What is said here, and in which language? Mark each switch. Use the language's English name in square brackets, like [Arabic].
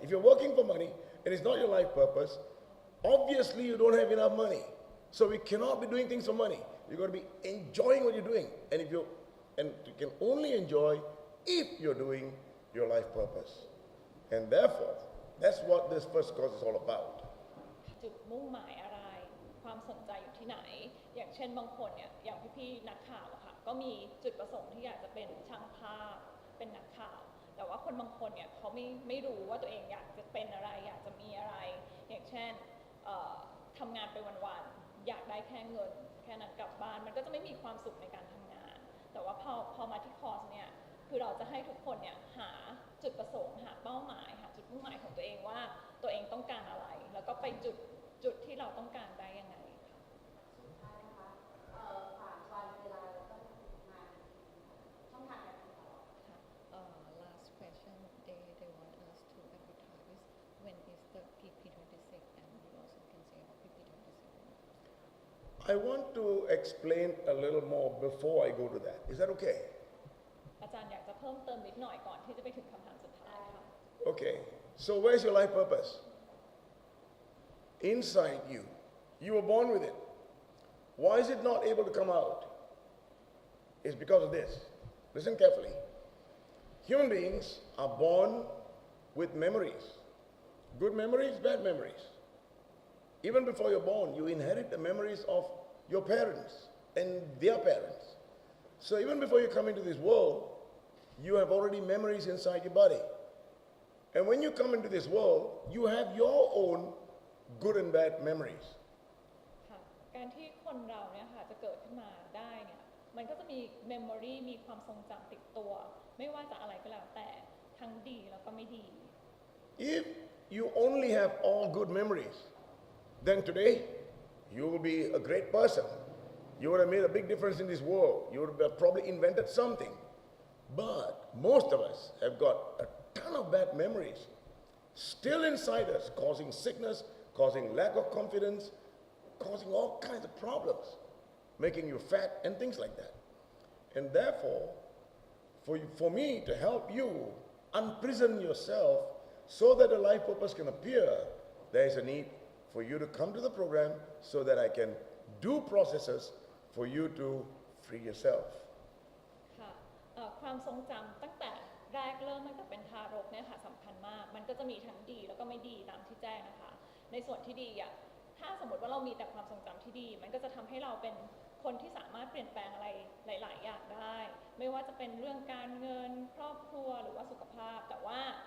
[English] If you're working for money and it's not your life purpose, obviously you don't have enough money. So we cannot be doing things for money. You've got to be enjoying what you're doing. And you can only enjoy if you're doing your life purpose. And therefore, that's what this first course is all about. [Thai] จุดมุ่งหมายอะไร ความสนใจอยู่ที่ไหน อย่างเช่นบางคนเนี่ย อย่างพี่ๆนักข่าวอะค่ะ ก็มีจุดประสงค์ที่อยากจะเป็นช่างภาพ เป็นนักข่าว แต่ว่าคนบางคนเนี่ยเขาไม่รู้ว่าตัวเองอยากจะเป็นอะไร อยากจะมีอะไร อย่างเช่น ทำงานไปวันๆ อยากได้แค่เงิน แค่นั้นกลับบ้าน มันก็จะไม่มีความสุขในการทำงาน แต่ว่าพอมาที่คอร์สเนี่ยคือเราจะให้ทุกคนเนี่ยหาจุดประสงค์หาเป้าหมายหาจุดมุ่งหมายของตัวเองว่าตัวเองต้องการอะไร แล้วก็ไปจุดที่เราต้องการได้ยังไงค่ะ สุดท้ายนะคะผ่านวันเวลาแล้วก็มาช่องทางการติดต่อ [English] Last question, they want us to advertise when is the PP26 and you also can say about PP27. I want to explain a little more before I go to that. Is that okay? [Thai] อาจารย์อยากจะเพิ่มเติมนิดหน่อยก่อนที่จะไปถึงคำถามสุดท้ายค่ะ [English] Okay, so where's your life purpose? Inside you. You were born with it. Why is it not able to come out? It's because of this. Listen carefully. Human beings are born with memories. Good memories, bad memories. Even before you're born, you inherit the memories of your parents and their parents. So even before you come into this world, you have already memories inside your body. And when you come into this world, you have your own good and bad memories. [Thai] ค่ะการที่คนเราเนี่ยค่ะจะเกิดขึ้นมาได้เนี่ยมันก็จะมีเมมโมรีมีความทรงจำติดตัว ไม่ว่าจะอะไรก็แล้วแต่ทั้งดีแล้วก็ไม่ดี [English] If you only have all good memories, then today you will be a great person. You would have made a big difference in this world. You would have probably invented something. But most of us have got a ton of bad memories still inside us, causing sickness, causing lack of confidence, causing all kinds of problems, making you fat and things like that. And therefore, for me to help you unprison yourself so that a life purpose can appear, there is a need for you to come to the program so that I can do processes for you to free yourself. [Thai] ค่ะความทรงจำตั้งแต่แรกเริ่มตั้งแต่เป็นทารกเนี่ยค่ะสำคัญมาก มันก็จะมีทั้งดีแล้วก็ไม่ดีตามที่แจ้งนะคะ ในส่วนที่ดีอ่ะถ้าสมมติว่าเรามีแต่ความทรงจำที่ดี มันก็จะทำให้เราเป็นคนที่สามารถเปลี่ยนแปลงอะไรหลายๆอย่างได้ ไม่ว่าจะเป็นเรื่องการเงินครอบครัวหรือว่าสุขภาพ แต่ว่า